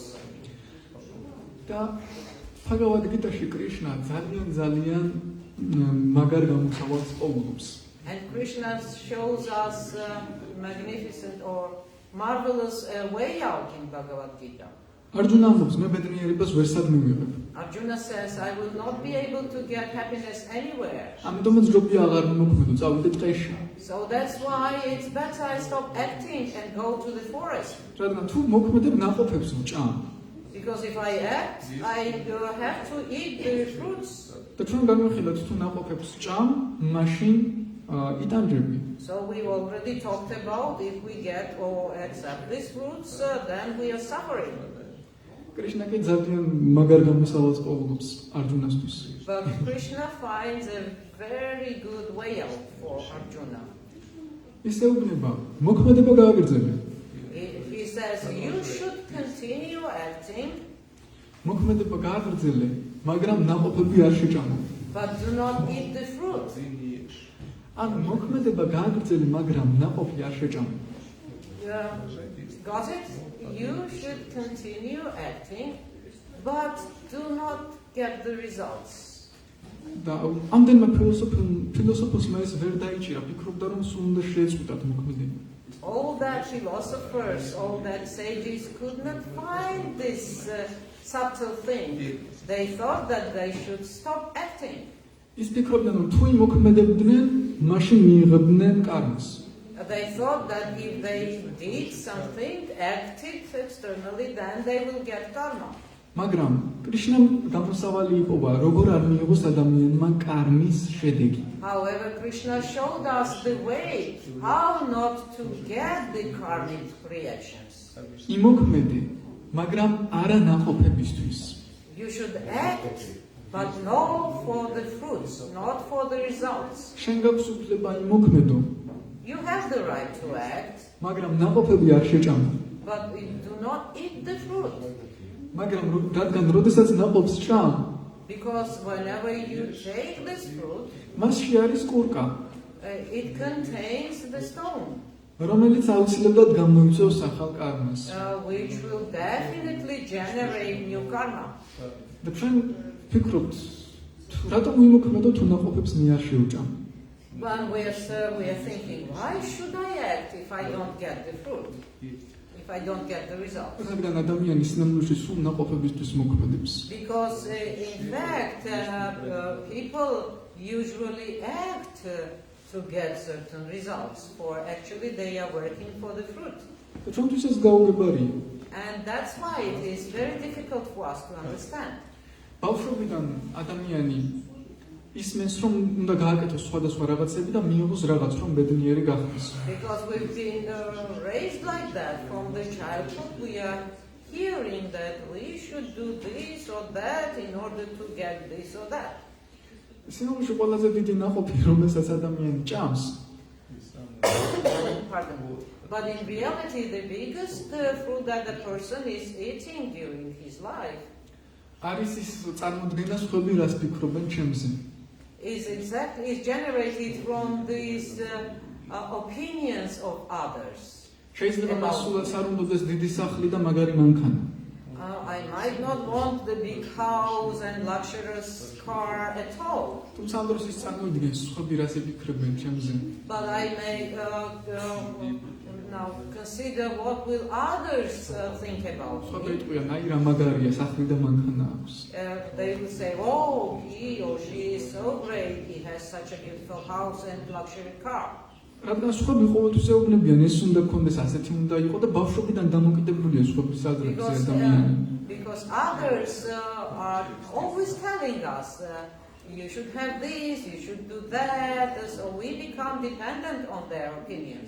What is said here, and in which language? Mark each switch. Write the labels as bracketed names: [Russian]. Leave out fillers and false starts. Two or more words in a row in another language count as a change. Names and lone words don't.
[Georgian] და ბაგავად გიტაში კრიშნა ძალიან მაგარ გამოსავალს პოულობს. [English] And Krishna shows us magnificent or marvelous way out in Bhagavad Gita. [Georgian] არჯუნა ამბობს, მე ბედნიერებას ვერსად მივიღებ. [English] Arjuna says, I will not be able to get happiness anywhere. [Georgian] ამიტომაც ჯობია აღარ მოქმედო, წავიდე ტყეში. [English] So that's why it's better I stop acting and go to the forest. [Georgian] რადგან თუ მოქმედებ ნაყოფებს ვჭამ. [English] Because if I act, I have to eat the fruits. [Georgian] და ჩვენ განვიხილეთ თუ ნაყოფებს ვჭამ, მაშინ იტანჯები. [English] So we've already talked about if we get or accept these fruits, then we are suffering. [Georgian] კრიშნა კი ძალიან მაგარ გამოსავალს პოულობს არჯუნასთვის. [English] But Krishna finds a very good way out for Arjuna. [Georgian] ის ეუბნება, მოქმედება გააგრძელე. [English] He says, you should continue acting, [Georgian] მოქმედება გააგრძელე, მაგრამ ნაყოფები არ შეჭამო. [English] but do not eat the fruit. [Georgian] ან მოქმედება გააგრძელე, მაგრამ ნაყოფი არ შეჭამო. [English] Got it? You should continue acting, but do not get the results. [Georgian] და ამდენმა ფილოსოფოსმა ეს ვერ დაიჭირა, ფიქრობდა რომ სულ უნდა შეეწყვიტათ მოქმედება. [English] All that philosophers, all that sages could not find this subtle thing. They thought that they should stop acting. [Georgian] ის ფიქრობდნენ რომ თუ იმოქმედებდნენ, მაშინ მიიღებდნენ კარმას. [English] They thought that if they did something, acted externally, then they will get karma. [Georgian] მაგრამ კრიშნამ გამოსავალი იპოვა, როგორ არ მიიღოს ადამიანმა კარმის შედეგი. [English] However, Krishna showed us the way how not to get the karmic reactions. [Georgian] იმოქმედე, მაგრამ არა ნაყოფებისთვის. [English] You should act, but not for the fruits, not for the results. [Georgian] შენ გაქვს უფლება იმოქმედო, [English] You have the right to act, [Georgian] მაგრამ ნაყოფები არ შეჭამო. [English] but you do not eat the fruit. [Georgian] მაგრამ რადგან როდესაც ნაყოფს ჭამ, [English] Because whenever you take this fruit, [Georgian] მასში არის კურკა, [English] it contains the stone, [Georgian] რომელიც აუცილებლად გამოიწვევს ახალ კარმას. [English] which will definitely generate new karma. [Georgian] და ჩვენ ფიქრობთ, რატომ ვიმოქმედო თუ ნაყოფებს მე არ შევჭამ? [English] When we are thinking, why should I act if I don't get the fruit? If I don't get the result? [Georgian] რადგან ადამიანი სინამდვილეში სულ ნაყოფებისთვის მოქმედებს. [English] Because in fact, people usually act to get certain results, for actually they are working for the fruit. [Georgian] და ჩვენთვის ეს გაუგებარია. [English] And that's why it is very difficult for us to understand. [Georgian] ბავშვობიდან ადამიანი ისმენს რომ უნდა გააკეთოს სხვადასხვა რაღაცები და მიიღოს რაღაც რომ ბედნიერი გახდეს. [English] Because we've been raised like that from the childhood, we are hearing that we should do this or that in order to get this or that. [Georgian] სინამდვილეში ყველაზე დიდი ნაყოფი, რომელსაც ადამიანი ჭამს, [English] Pardon. But in reality, the biggest fruit that the person is eating during his life [Georgian] არის ის წარმოდგენა სხვები რას ფიქრობენ ჩემზე. [English] is generated from these opinions of others. [Georgian] შეიძლება მასულას არ უნდადეს დიდი სახლი და მაგარი მანქანა. [English] I might not want the big house and luxurious car at all, [Georgian] თუმცა ამ დროს ის წარმოიდგენს სხვები რას იფიქრებენ ჩემზე. [English] but I may now consider what will others think about [Georgian] სხვები [English] me. [Georgian] იტყვიან, აი რა მაგარია სახლი და მანქანა აქვს. [English] They will say, oh, he or she is so great, he has such a beautiful house and luxury car. [Georgian] რადგან სხვები ყოველთვის ეუბნებიან, ეს უნდა გქონდეს, ასეთი უნდა იყო და ბავშვობიდან დამოკიდებულია სხვების აზრებზე ადამიანი. [English] Because others are always telling us, you should have this, you should do that, so we become dependent on their opinions.